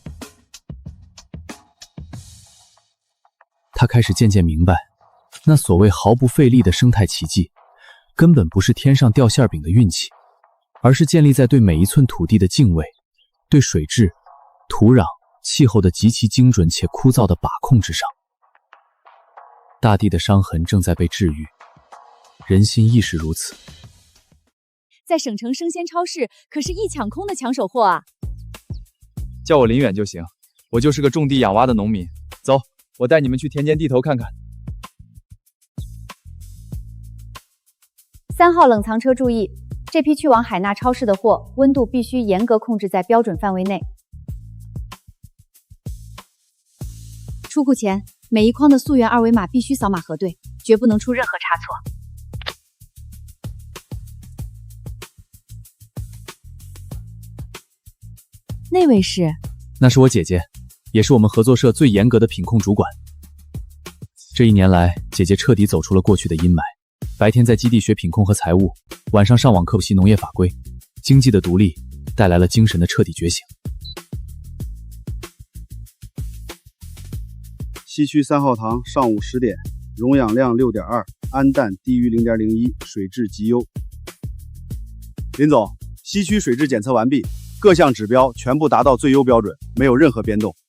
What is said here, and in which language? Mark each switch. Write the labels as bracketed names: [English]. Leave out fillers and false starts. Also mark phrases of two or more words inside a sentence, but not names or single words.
[Chinese] 他開始漸漸明白，那所謂毫不費力的生態奇蹟，根本不是天上掉餡餅的運氣，而是建立在對每一寸土地的敬畏，對水質、土壤、氣候的極其精準且枯燥的把控之上。大地的傷痕正在被治癒，人心亦是如此。在省城生鮮超市可是一搶空的搶手貨啊！叫我林遠就行，我就是個種地養蛙的農民。走，我帶你們去田間地頭看看。 3號冷藏車注意，這批去往海納超市的貨，溫度必須嚴格控制在標準範圍內。出庫前，每一筐的溯源2維碼必須掃碼核對， 絕不能出任何差錯。那位是？那是我姐姐，也是我们合作社最严格的品控主管。这1年来，姐姐彻底走出了过去的阴霾，白天在基地学品控和财務，晚上上网科普习农业法規，经济的独立带来了精神的徹底覺醒。西区3號塘上午10點，溶氧量6.2，氨氮低於0.01，水質極優。林總，西區水質檢測完畢，各項指標全部達到最優標準，沒有任何變動。